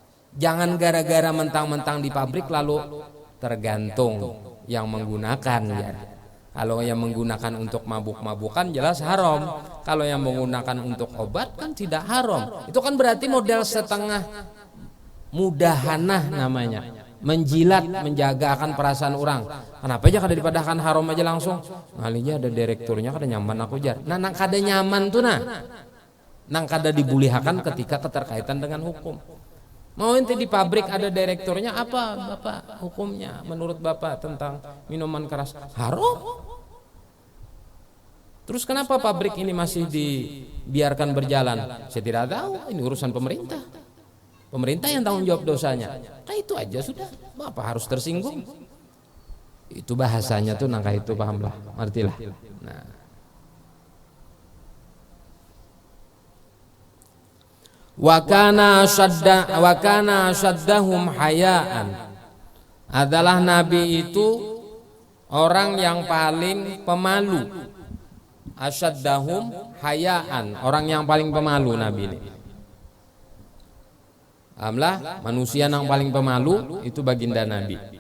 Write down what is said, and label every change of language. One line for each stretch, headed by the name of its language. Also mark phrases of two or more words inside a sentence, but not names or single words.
Indonesian: Jangan gara-gara mentang-mentang di pabrik lalu tergantung. yang menggunakan ya. Kalau yang menggunakan untuk mabuk-mabukan jelas haram. Kalau yang menggunakan untuk obat kan tidak haram. Itu kan berarti model setengah mudahanah namanya.
Banjar: Menjilat, menjagakan perasaan orang. Kenapa aja kada dipadahkan haram aja langsung? Ngalinya ada direkturnya kada nyaman aku jar. Nah nang kada nyaman tuh nang kada dibulihakan ketika keterkaitan dengan hukum.
Indonesian: Mau ente di pabrik ada direkturnya, apa Bapak hukumnya menurut Bapak tentang minuman keras? Haram. Terus kenapa pabrik ini masih dibiarkan berjalan? Saya tidak tahu, ini urusan pemerintah. Pemerintah yang tanggung jawab dosanya.
Banjar: Nah itu aja sudah, Bapak harus tersinggung. Itu bahasanya tuh nangka itu, pahamlah, artilah. Nah.
Arabic: Wa kana syaddahum hayaan.
Indonesian: Adalah Nabi itu orang yang paling pemalu.
Arabic: Asyaddahum hayaan,
Indonesian: orang yang paling pemalu Nabi ini. Alhamdulillah, manusia yang paling pemalu itu baginda Nabi.